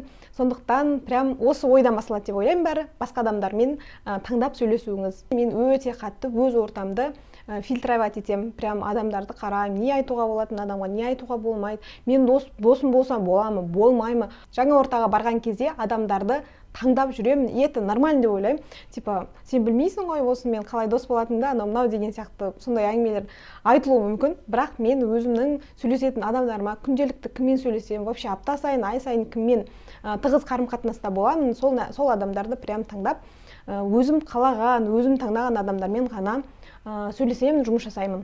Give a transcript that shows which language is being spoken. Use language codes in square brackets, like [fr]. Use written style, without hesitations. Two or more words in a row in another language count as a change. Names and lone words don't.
[kk] Сондықтан прям осы ойдан басылады деп ойлаймын бәрі, басқа адамдармен таңдап сөйлесуіңіз. Мен өте қатты өз ортамды фильтровать етемін, прям адамдарды қараймын, не айтуға болатын адамға, не айтуға болмайды, мен досым болсам боламы, болмаймы. Жаңа ортаға барған кезде адамдарды таңдап жүремін, [ru] и это нормально [kk] деп ойлаймын. Типа, сен білмейсің ғой, осымен қалай дос болатыныңды, анау деген сияқты сондай әңгімелер айтылуы мүмкін, бірақ мен өзімнің сөйлесетін адамдарыма күнделікті кіммен сөйлесемін, вообще апта сайын, ай сайын кіммен тығыз қарым-қатынаста боламын, сол адамдарды прям таңдап, өзім қалаған, өзім таңдаған адамдармен ғана сөйлесемін, жұмыс жасаймын.